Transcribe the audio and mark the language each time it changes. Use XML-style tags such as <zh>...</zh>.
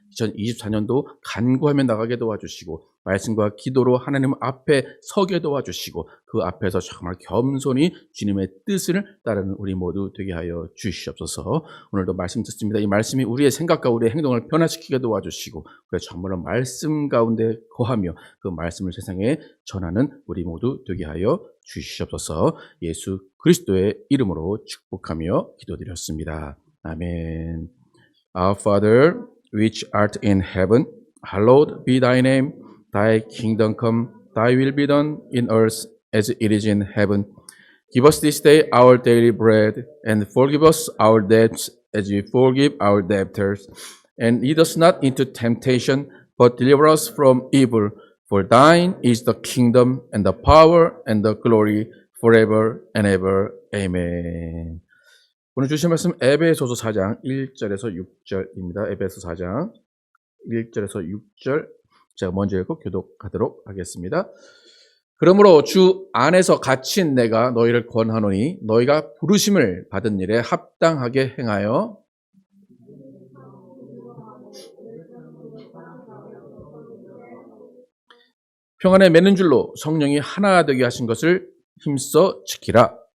<ko>2024년도 간구하며 나가게 도와주시고 말씀과 기도로 하나님 앞에 서게 도와주시고 그 앞에서 정말 겸손히 주님의 뜻을 따르는 우리 모두 되게 하여 주시옵소서. 오늘도 말씀 듣습니다. 이 말씀이 우리의 생각과 우리의 행동을 변화시키게 도와주시고 그래서 정말로 말씀 가운데 거하며 그 말씀을 세상에 전하는 우리 모두 되게 하여 주시옵소서. 예수 그리스도의 이름으로 축복하며 기도드렸습니다. 아멘.</ko> <en>Our Father, which art in heaven, hallowed be thy name. Thy kingdom come, thy will be done in earth as it is in heaven. Give us this day our daily bread, and forgive us our debts as we forgive our debtors. And lead us not into temptation, but deliver us from evil. For thine is the kingdom, and the power, and the glory, forever and ever. Amen.</en> <ko>오늘 주신 말씀 에베소서 4장 1절에서 6절입니다. 에베소 4장 1절에서 6절 제가 먼저 읽고 교독하도록 하겠습니다. 그러므로 주 안에서 갇힌 내가 너희를 권하노니 너희가 부르심을 받은 일에 합당하게 행하여 평안에 맺는 줄로 성령이 하나 되게 하신 것을 힘써 지키라.</ko>